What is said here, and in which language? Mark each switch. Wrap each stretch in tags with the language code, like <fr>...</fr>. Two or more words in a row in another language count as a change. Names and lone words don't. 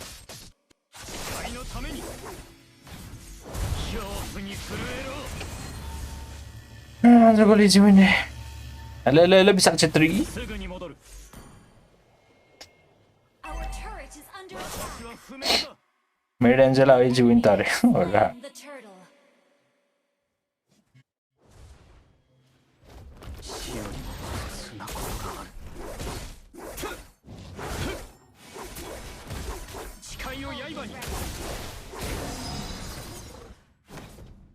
<ja>誓いのために恐怖に震えろ</ja> <ne>आज गोली जिउने हेलो हेलो हेलो विशाल छेत्री</ne> <ja>すぐに戻る</ja> <en>Our turret is under</en> <ja>私</ja> <en>attack.</en> <ja>は不滅だ</ja> <ne>मेड एन्जेल आई जिउन त अरे होला</ne> <en>The turtle.</en> <ja>死よりも普通なことがある誓いを刃に</ja>